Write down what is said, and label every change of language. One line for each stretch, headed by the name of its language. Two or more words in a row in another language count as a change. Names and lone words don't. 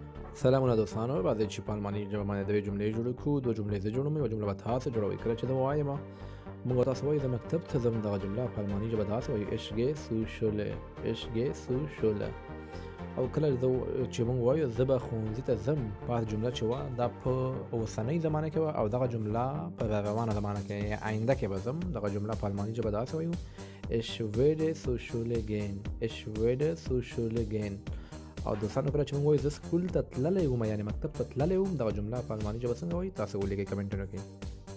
Pashto: سلامونه دوستانو راځئ چې په الماني ژبه باندې دوې جملې جوړې کړو. دوه جملې زه جوړوم، یوه جمله به تاسو جوړوئ. کله چې زه ووایم موږ به تاسو وایي زه مکتب ته ځم، دغه جمله په الماني ژبه داسې وایي
German: ich gehe zur Schule. ich gehe zur Schule.
Pashto: او کله چې موږ وایو زه به ښوونځي ته ځم، بعض جمله چې وه دا په اوسنۍ زمانه کې وه، او دغه جمله په روانه زمانه کې یا آینده کې به ځم، دغه جمله په الماني ژبه داسې وایو
German: ich werde zur Schule gehen. ich werde zur Schule gehen.
Pashto: او دوستانو کله چې موږ وایو زه سکول ته تللی وم، یعنې مکتب ته تللی وم، دغه جمله په الماني ژبه څنګه وایي؟ تاسو ولیکئ کمنټونه کې.